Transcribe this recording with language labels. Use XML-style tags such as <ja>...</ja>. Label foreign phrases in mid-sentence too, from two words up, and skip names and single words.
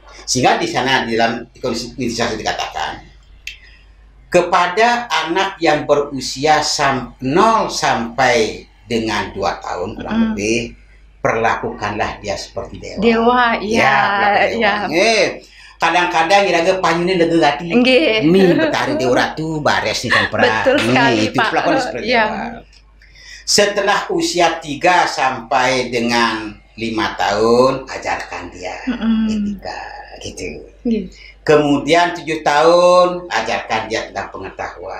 <id>Sehingga di sana di dalam inisiasi dikatakan kepada anak yang berusia 0 sampai dengan 2 tahun kurang lebih, perlakukanlah dia seperti dewa. Dewa, iya.</id> <ban>Kadang-kadang iraga panyune lega gati. Mi betari dewa ratu bares nih kan pernah.</ban> <id>Betul sekali, itu perlakuan seperti dewa. Setelah usia 3 sampai dengan 5 tahun, ajarkan dia etika, gitu. Kemudian 7 tahun, ajarkan dia tentang pengetahuan.</id>